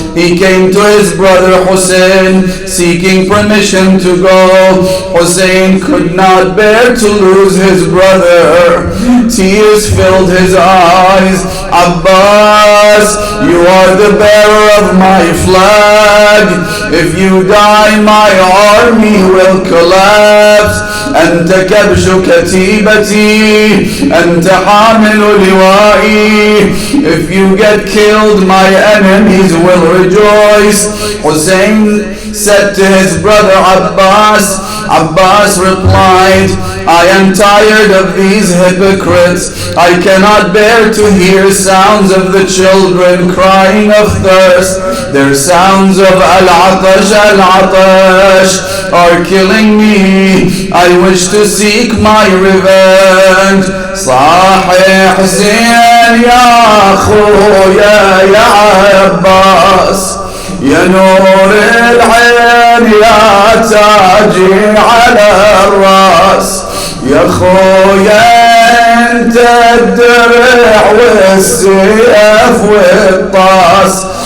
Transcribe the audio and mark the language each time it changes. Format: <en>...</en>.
<en>He came to his brother Hussein, seeking permission to go. Hussein could not bear to lose his brother. Tears filled his eyes. Abbas, you are the bearer of my flag. If you die, my army will collapse.</en> <ar>أنت كبش كتيبتي, أنت حامل لوائي.</ar> <en>If you get killed, my enemies will rejoice. Hussein said to his brother Abbas. Abbas replied, I am tired of these hypocrites. I cannot bear to hear sounds of the children crying of thirst. Their sounds of al-atash, al-atash are killing me. I wish to seek my revenge.</en> <ar>Sahih Hussein ya khoya ya Abbas, يا نور العين يا تاجي على الراس. يا خويا انت الدرع والسيف والطاس.</ar>